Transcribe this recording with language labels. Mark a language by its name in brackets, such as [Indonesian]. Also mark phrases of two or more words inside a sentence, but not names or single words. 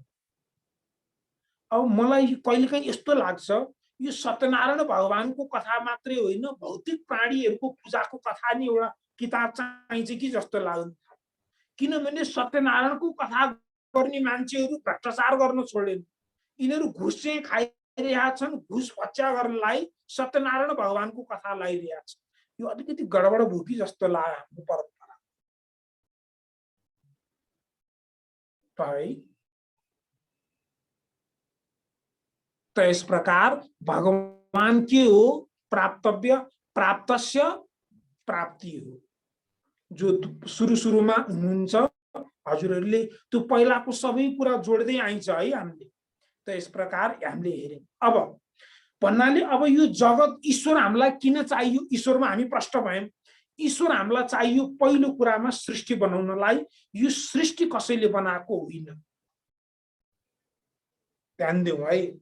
[Nepali] अब मलाई कहिलेकाहीँ यस्तो लाग्छ यो सत्यनारायण भगवानको कथा मात्रै होइन, भौतिक प्राणीहरूको पूजाको कथा नि एउटा किताब चाहिन्छ कि जस्तो लाग्छ। किनभने सत्यनारायणको कथा गर्ने मान्छेहरू भ्रष्टाचार गर्न छोडेन, यिनीहरू घुस चाहिँ खाइरहेका छन्, घुस भच्या गर्नलाई सत्यनारायण भगवानको कथा लगाइरहेका छन्। यो अलिकति गडबड भयो कि जस्तो लाग्यो हाम्रो परम्परा है। [Hindi] तो इस प्रकार भगवान के हो प्राप्तव्य, प्राप्तस्य प्राप्ति हो। जो सुरु में [Nepali] हुनुहुन्छ हजुरहरूले त्यो पहिलाको सबै कुरा जोड्दै आइन्छ है हामीले। [Hindi] तो इस प्रकार [Nepali] हामीले हेर्यौं। अब भन्नाले अब यो जगत ईश्वर हामीलाई किन चाहियो, ईश्वरमा हामी प्रश्न भयौं। ईश्वर हामीलाई चाहियो पहिलो कुरामा सृष्टि बनाउनलाई। यो सृष्टि कसैले बनाएको होइन, ध्यान देऊ है।